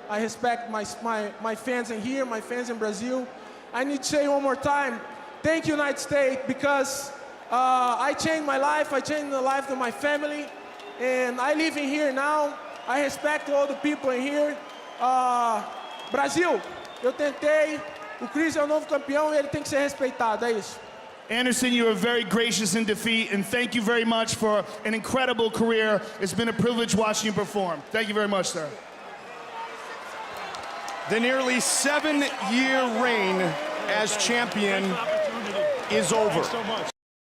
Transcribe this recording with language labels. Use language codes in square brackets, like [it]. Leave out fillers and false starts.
[en] I respect my fans in here, my fans in Brazil. I need to say one more time, thank you, United States, because I changed my life, I changed the life of my family, and I live in here now. I respect all the people in here. [pt] Brasil, eu tentei, o Chris é o novo campeão e ele tem que ser respeitado, é isso. [en] Anderson, you were very gracious in defeat, and thank you very much for an incredible career. It's been a privilege watching you perform. Thank you very much, sir. The nearly 7-year reign as champion is over.